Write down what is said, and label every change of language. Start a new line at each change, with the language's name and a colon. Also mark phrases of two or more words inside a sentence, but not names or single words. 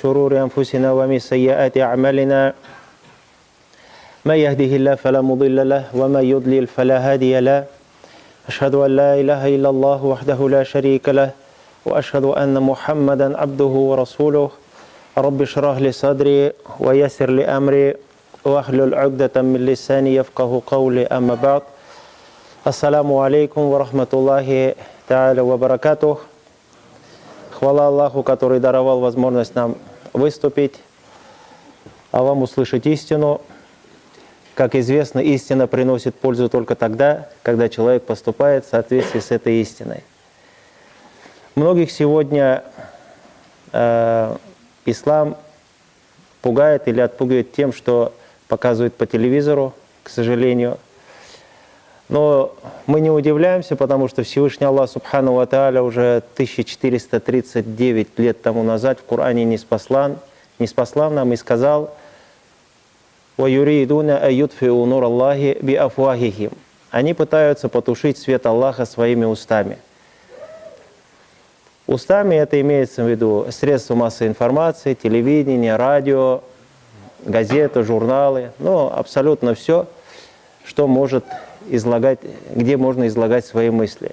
Arabic: شرور أنفسنا ومن سيئات أعمالنا من يهده الله فلا مضل له ومن يضلل فلا هادي له أشهد أن لا إله إلا الله وحده لا شريك له وأشهد أن محمدا عبده ورسوله رب اشرح لي صدري ويسر لي أمري واحلل عقدة من لساني يفقه قولي أما بعد السلام عليكم ورحمة الله تعالى وبركاته.
Russian: Хвала Аллаху, который даровал возможность нам выступить, а вам услышать истину. Как известно, истина приносит пользу только тогда, когда человек поступает в соответствии с этой истиной. Многих сегодня ислам пугает или отпугивает тем, что показывают по телевизору, к сожалению. Но мы не удивляемся, потому что Всевышний Аллах
Arabic: سبحانه وتعالى
Russian: уже 1439 лет тому назад в Коране ниспослал нам и сказал:
Arabic: «ويريدون أن يطفئوا نور الله بأفواههم».
Russian: Они пытаются потушить свет Аллаха своими устами. Устами это имеется в виду средства массовой информации, телевидение, радио, газеты, журналы, ну абсолютно все, что может излагать, где можно излагать свои мысли.